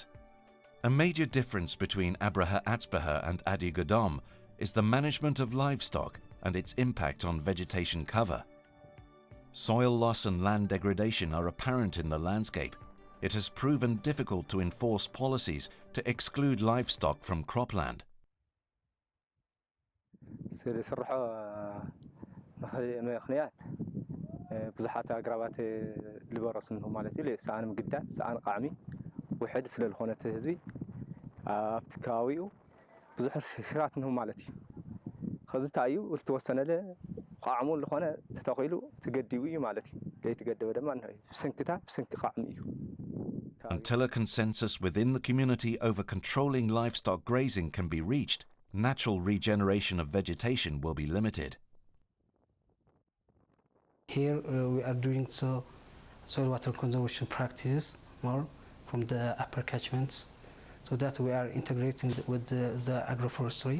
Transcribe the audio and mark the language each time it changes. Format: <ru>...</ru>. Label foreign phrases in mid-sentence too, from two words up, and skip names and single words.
<en>A major difference between Abraha Atzbaha and Adi Gudom is the management of livestock and its impact on vegetation cover. Soil loss and land degradation are apparent in the landscape. It has proven difficult to enforce policies to exclude livestock from cropland.</en> <ti>ብዙሓት ኣግራባት ልበረሱ እንሆ ማለት እዩ ሰኣን ምግዳን ሰኣን ቃዕሚ ውሕድ ስለ ዝኾነ እቲ ህዝቢ ኣብቲ ከባቢኡ ብዙሕ ሽራት እንሆ ማለት እዩ ከዚ እንታይ እዩ ዝተወሰነለ ቃዕሙ ዝኾነ ተተኺሉ ትገዲቡ እዩ ማለት እዩ ዘይትገደበ ድማ እንሆ ብስንክታ ብስንኪ ቃዕሚ እዩ</ti> <en>Until a consensus within the community over controlling livestock grazing can be reached, natural regeneration of vegetation will be limited. Here we are doing soil water conservation practices more from the upper catchments, so that we are integrating with the agroforestry.</en>